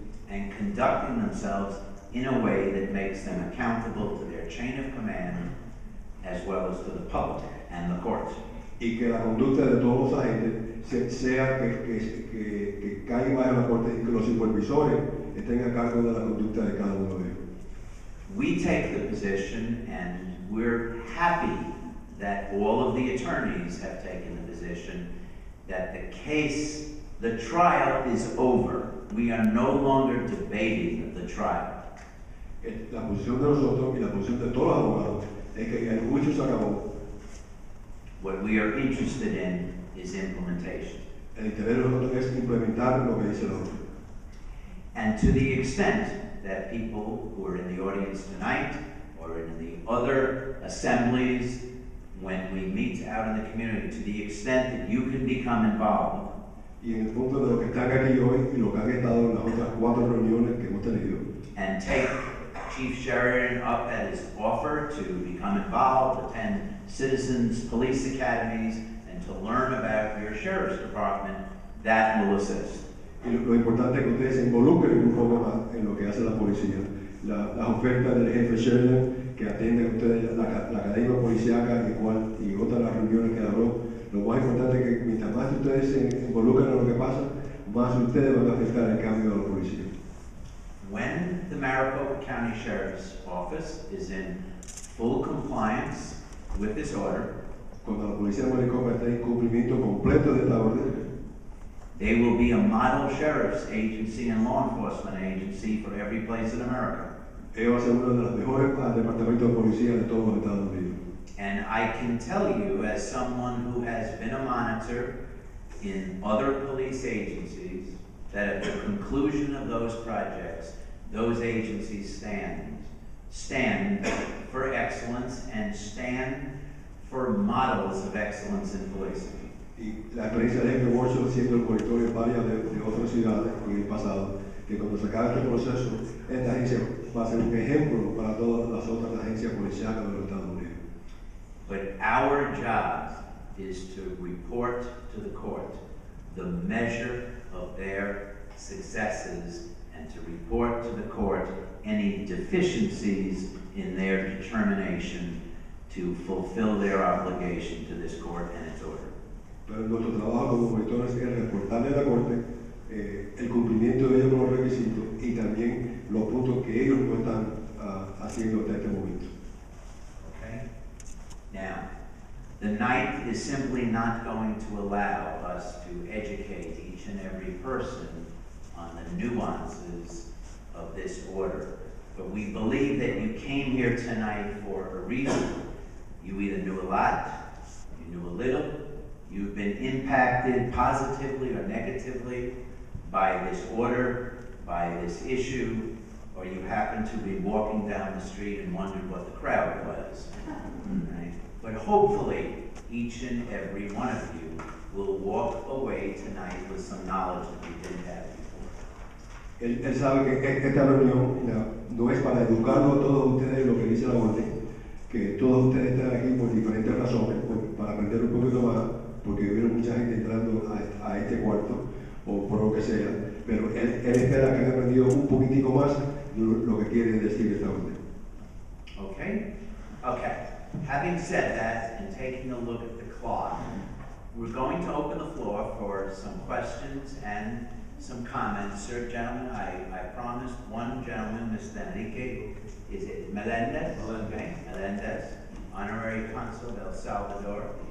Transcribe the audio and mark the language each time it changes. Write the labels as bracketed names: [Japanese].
[English] and conducting themselves in a way that makes them accountable to their chain of command as well as to the public and the courts. [Spanish] y que la conducta de todos los agentes sea que caiga bajo la corte y que los supervisores estén a cargo de la conducta de cada uno de ellos. [English] We take the position, and we're happy that all of the attorneys have taken the position, that the trial is over. We are no longer debating the trial. [Spanish] La posición de nosotros y la posición de todos los abogados es que el juicio se acabó. [English] What we are interested in is implementation. [Spanish] El interés de nosotros es implementar lo que dice la orden. [English] And to the extent that people who are in the audience tonight or in the other assemblies, when we meet out in the community, to the extent that you can become involved, [Spanish] Y en el punto de lo que están aquí hoy y lo que han estado en las otras 4 reuniones que hemos tenido, [English] and take Chief Sheridan up at his offer to become involved, attend citizens police academies, and to learn about your sheriff's department, that will assist. [Spanish] y lo importante es que ustedes se involucren en un poco más en lo que hace la policía. Las ofertas del jefe Sheridan, que atienden ustedes la academia policíaca y otras las reuniones que habló, lo más importante es que mientras más ustedes se involucren en lo que pasa, más ustedes van a afectar el cambio de la policía. [English] When the Maricopa County Sheriff's Office is in full compliance with this order, [Spanish] Cuando la policía de Maricopa está en cumplimiento completo de esta orden, [English] they will be a model sheriff's agency and law enforcement agency for every place in America. [Spanish] ellos va a ser uno de los mejores departamentos de policía de todos los Estados Unidos. [English] And I can tell you, as someone who has been a monitor in other police agencies, that at the conclusion of those projects, those agencies stand for excellence and stand for models of excellence in policing. [Spanish] Y la experiencia de jefe Worship siendo el monitor en varias de otras ciudades en el pasado, que cuando se acabe este proceso, esta agencia va a ser un ejemplo para todas las otras agencias policiales de los Estados Unidos. [English] But our job is to report to the court the measure of their successes and to report to the court any deficiencies in their determination to fulfill their obligation to this court and its order. [Spanish] Pero nuestro trabajo como monitores es reportarle a la Corte el cumplimiento de ellos con los requisitos y también los puntos que ellos no están haciendo hasta este momento. [English] Okay? Now, the night is simply not going to allow us to educate each and every person on the nuances of this order. But we believe that you came here tonight for a reason. You either knew a lot, you knew a little, you've been impacted positively or negatively by this order, by this issue, or you happen to be walking down the street and wondered what the crowd was. Right? But hopefully, each and every one of you will walk away tonight with some knowledge that you didn't have before. [Spanish] Él sabe que esta reunión no es para educarlo a todos ustedes lo que dice la orden, que todos ustedes están aquí por diferentes razones, para aprender un poquito más, porque vieron mucha gente entrando a este cuarto, o por lo que sea, pero él espera que hayan aprendido un poquitico más lo que quiere decir esta orden. [English] Okay? Okay. Having said that and taking a look at the clock, we're going to open the floor for some questions and some comments. Sir, gentlemen, I promised one gentleman, Mr. Enrique, is it Melendez? Okay, Melendez, Honorary Consul del Salvador.